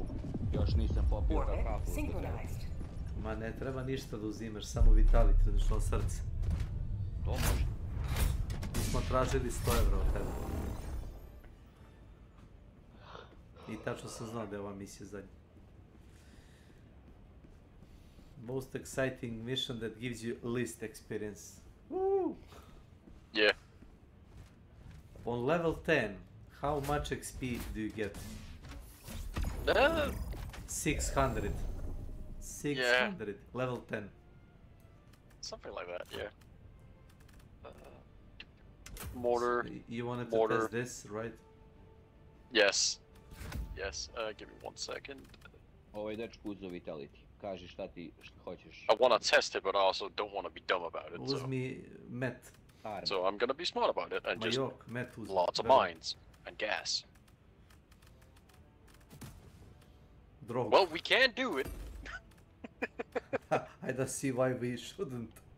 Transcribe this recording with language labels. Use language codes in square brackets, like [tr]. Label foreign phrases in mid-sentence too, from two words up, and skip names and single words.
[sr] Još nisam popio kafu. Ma ne treba ništa da uzimaš, samo Vitality, odlično srce. To može. Mi smo tražili 100 € od tebe. I tačno sam znao da je ova misija zadnja. [en] Most exciting mission that gives you least experience. Woo! Yeah. On level 10, how much XP do you get? 600. 600. Yeah. Level 10. Something like that, yeah. Mortar. So you wanted to test this, right? Yes. Yes. Give me 1 second. [sr] Ovo je dečku uzo Vitality. Kaži šta ti hoćeš. [en] I want to test it, but I also don't want to be dumb about it. [sr] Uzmi met. [en] So I'm gonna be smart about it and just [sr] met uzmi. [en] lots of mines and gas. Drog. Well, we can do it. I don't see why we shouldn't.